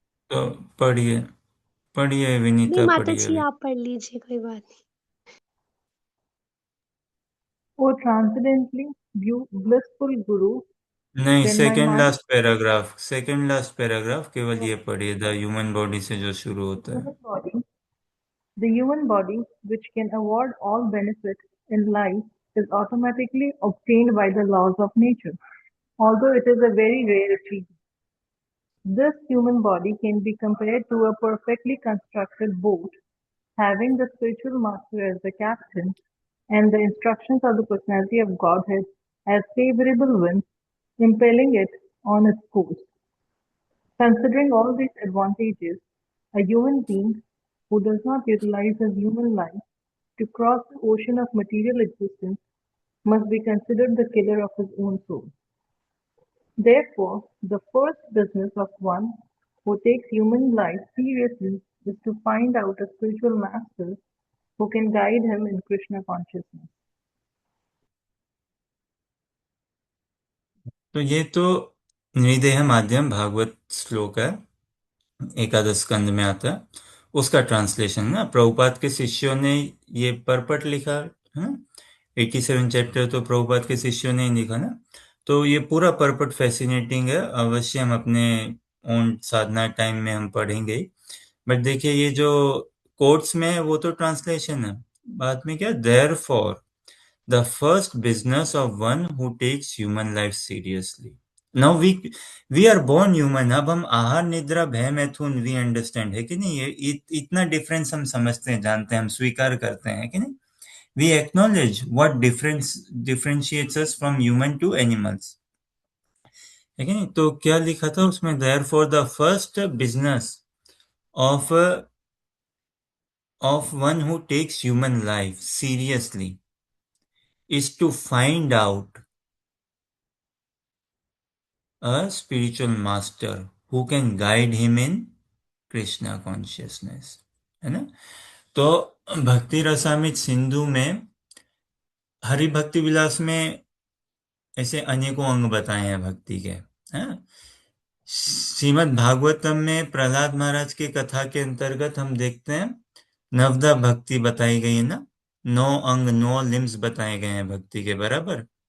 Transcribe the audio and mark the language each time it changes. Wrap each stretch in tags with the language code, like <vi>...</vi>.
<hi>तो पढ़िए, पढ़िए नहीं विनीता, माता पढ़िए जी, अभी। आप पढ़ लीजिए, कोई बात नहीं।</hi> <en>वो transcendentally blissful guru,</en> <hi>नहीं,</hi> <en>then my second mind</en> <hi>last paragraph, second last paragraph केवल ये पढ़िए, द ह्यूमन बॉडी से जो शुरू होता है।</hi> <en>human body, the human body which can award all benefit in life is automatically obtained by the laws of nature, although it is a very rare achievement. This human body can be compared to a perfectly constructed boat having the spiritual master as the captain and the instructions of the personality of Godhead as favorable winds impelling it on its course. Considering all these advantages, a human being who does not utilize his human life to cross the ocean of material existence must be considered the killer of his own soul. Therefore, the first business of one who takes human life seriously is to find out a spiritual master who can guide him in Krishna consciousness.</en> <hi>तो ये तो निर्देह माध्यम भागवत श्लोक है, एकादश स्कंद में आता है। उसका ट्रांसलेशन ना प्रभुपाद के शिष्यों ने ये परपट लिखा है। 87 चैप्टर तो प्रभुपाद के शिष्यों ने ही लिखा ना, तो ये पूरा परपट फैसिनेटिंग है, अवश्य हम अपने ओन साधना टाइम में हम पढ़ेंगे ही। बट देखिए ये जो कोट्स में है वो तो ट्रांसलेशन है, बाद में क्या,</hi> <en>There for the first business of one who takes human life seriously. Now we are born human.</en> <hi>अब हम आहार निद्रा भय मैथुन</hi> <en>we understand,</en> <hi>है कि नहीं, ये इतना डिफरेंस हम समझते हैं, जानते हैं, हम स्वीकार करते हैं कि नहीं।</hi> <en>we acknowledge what differentiates us from human to animals,</en> <hi>है कि नहीं। तो क्या लिखा था उसमें,</hi> <en>therefore the first business of one who takes human life seriously is to find out a spiritual master who can guide him in Krishna consciousness,</en> <hi>है ना। तो भक्ति रसामृत सिंधु में, हरि भक्ति विलास में ऐसे अनेकों अंग बताए हैं भक्ति के, हैं। श्रीमद् भागवतम में प्रहलाद महाराज की कथा के अंतर्गत हम देखते हैं नवदा भक्ति बताई गई है ना, 9 अंग 9 लिम्स बताए गए हैं भक्ति के, बराबर।</hi>